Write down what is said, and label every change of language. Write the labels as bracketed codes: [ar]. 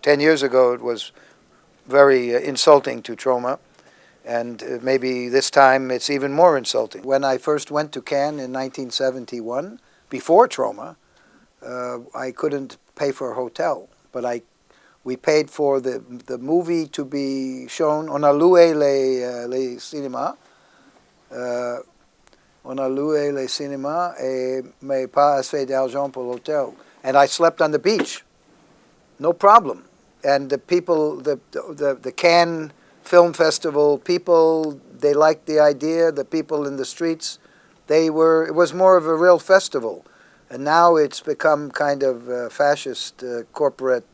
[en] 10 years ago, it was very insulting to Troma, and maybe this time it's even more insulting. When I first went to Cannes in 1971, before Troma, I couldn't pay for a hotel, but we paid for the movie to be shown. [fr] On a loué les cinémas. On a loué les cinémas, mais pas assez d'argent pour l'hôtel. [en] And I slept on the beach, no problem. And the people, the Cannes Film Festival people, they liked the idea. The people in the streets, it was more of a real festival. And now it's become kind of fascist, corporate.